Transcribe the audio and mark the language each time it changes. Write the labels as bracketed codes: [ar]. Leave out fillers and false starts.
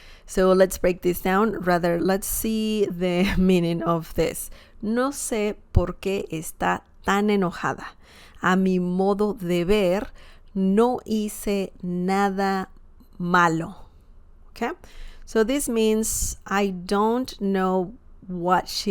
[en] So let's break this down. Rather, let's see the meaning of this. [es] No sé por qué está tan enojada. A mi modo de ver, no hice nada malo. Okay? [en] So this means I don't know why.